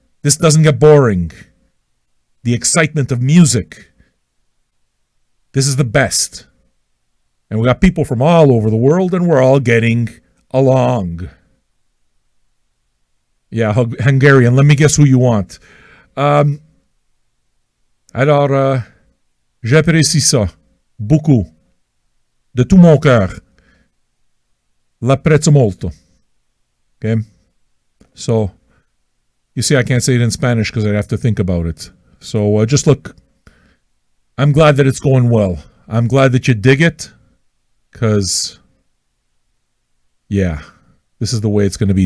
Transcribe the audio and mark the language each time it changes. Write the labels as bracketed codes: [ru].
[en] This doesn't get boring. The excitement of music. This is the best. And we got people from all over the world and we're all getting along. Yeah, Hungarian. Let me guess who you want. [fr] Alors, j'apprécie ça beaucoup, de tout mon cœur. [it] L'apprezzo molto. Okay? [en] So, you see, I can't say it in Spanish because I'd have to think about it. So, just look, I'm glad that it's going well. I'm glad that you dig it because, yeah, this is the way it's going to be.